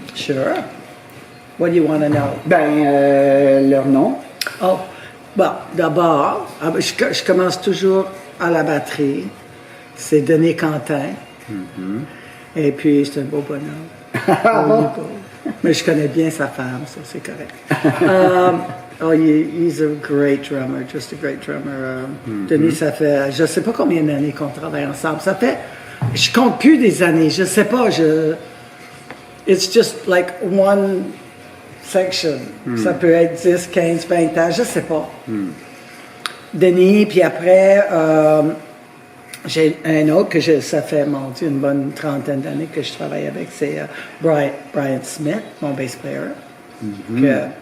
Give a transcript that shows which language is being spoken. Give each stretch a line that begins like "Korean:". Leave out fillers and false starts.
English: Sure. What do you want to know?
French: Ben, leur nom. Oh, bon, d'abord, je commence toujours à la batterie. C'est Denis Quentin. Et puis, c'est un beau bonhomme. Mais je connais bien sa femme, ça, c'est correct.
English: He's a great drummer, just a great drummer.
French: Denis, ça fait, je sais pas combien d'années qu'on travaille ensemble. Ça fait, je compte plus des années, je sais pas,
English: it's just like one section.
French: Ça peut être 10, 15, 20 ans, je sais pas. Denis, puis après, j'ai un autre ça fait, mon Dieu, une bonne trentaine d'années que je travaille avec, c'est Brian Smith, mon bass player.